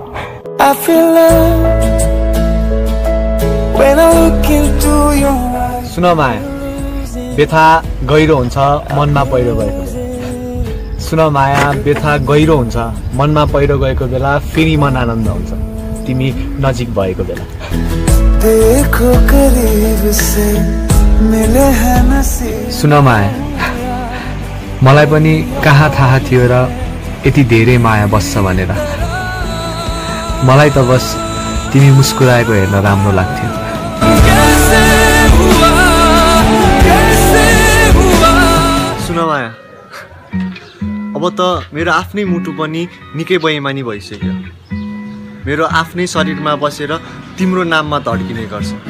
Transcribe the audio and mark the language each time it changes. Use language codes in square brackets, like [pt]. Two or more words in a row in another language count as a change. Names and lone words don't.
[ne] सुन माया व्यथा गहिरो हुन्छ मनमा पहिरो गएको सुन माया व्यथा गहिरो हुन्छ मनमा पहिरो गएको बेला फेरि मन आनन्द हुन्छ तिमी नजिक भएको बेला [hi] देखो करीब से मिले हैं नसीब [ne] सुन माया मलाई पनि कहाँ थाहा थियो र यति धेरै माया बस्छ भनेर मलाई त बस तिमी मुस्कुराएको हेर्न राम्रो लाग्थ्यो सुन माया अब त मेरो आफ्नै मुटु पनि निकै बेइमानी भइसक्यो मेरो आफ्नै शरीरमा बसेर तिम्रो नाममा धड्किने गर्छ